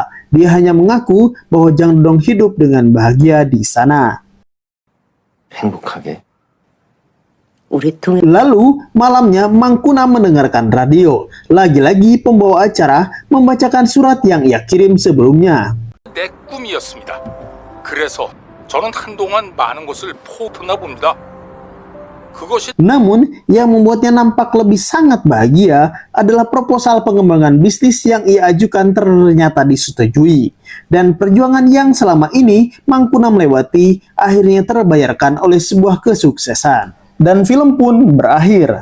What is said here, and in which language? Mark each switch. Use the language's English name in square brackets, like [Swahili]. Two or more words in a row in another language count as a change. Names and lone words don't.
[Indonesian] Dia hanya mengaku bahwa Jang Dodong hidup dengan bahagia di sana. [Korean] 행복하게. [Indonesian] Lalu malamnya Mangkunam mendengarkan radio. Lagi-lagi pembawa acara membacakan surat yang ia kirim sebelumnya. [Korean] 내 꿈이었습니다. 그래서 저는 한동안 많은 것을 포기했나 봅니다. 그것이 [Indonesian] Namun, yang membuatnya nampak lebih sangat bahagia adalah proposal pengembangan bisnis yang ia ajukan ternyata disetujui. Dan perjuangan yang selama ini Mangkunam lewati akhirnya terbayarkan oleh sebuah kesuksesan. Dan film pun berakhir.